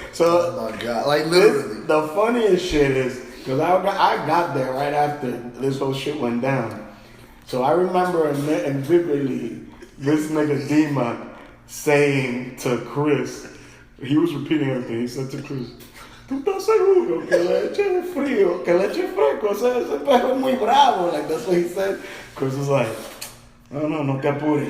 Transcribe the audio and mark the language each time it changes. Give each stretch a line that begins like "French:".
English: So, oh my god, like literally. The funniest shit is, because I got there right after this whole shit went down. So I remember and vividly this nigga Dima saying to Chris, he was repeating everything. He said to Chris,
Spanish: ¿tú estás seguro que le eche frío, que le eche fresco? Ese perro es muy bravo.
English: Like, that's what he said. Chris was like,
Spanish: no te apures.